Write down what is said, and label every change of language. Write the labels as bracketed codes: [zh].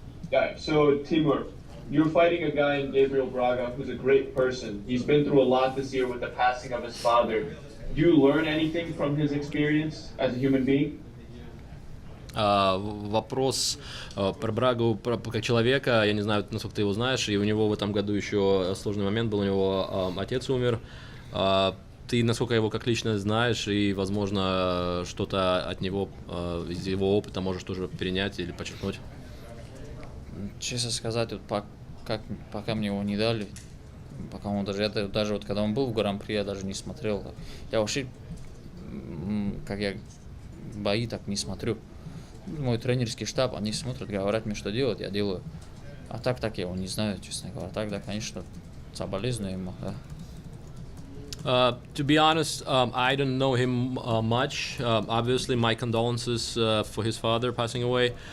[en] Yeah, so Timur, you're fighting a guy in Gabriel Braga who's a great person. He's been through a lot this year with the passing of his father. Do you learn anything from his experience as a human being? [ru] Вопрос про Брагу, как человека, я не знаю, насколько ты его знаешь, и у него в этом году еще сложный момент был, у него отец умер. Ты, насколько его как лично знаешь, и, возможно, что-то от него, из его опыта можешь тоже перенять или подчеркнуть? Честно сказать, вот пока мне его не дали, пока он даже вот когда он был в Гран-при, я даже не смотрел. Я вообще, как я бои так не смотрю. Мой тренерский штаб, они смотрят, говорят мне, что делать, я делаю. А так я его не знаю, честно говоря. Так, да, конечно, соболезную ему, да. [en] To be honest, I don't know him much. Obviously, my condolences for his father passing away.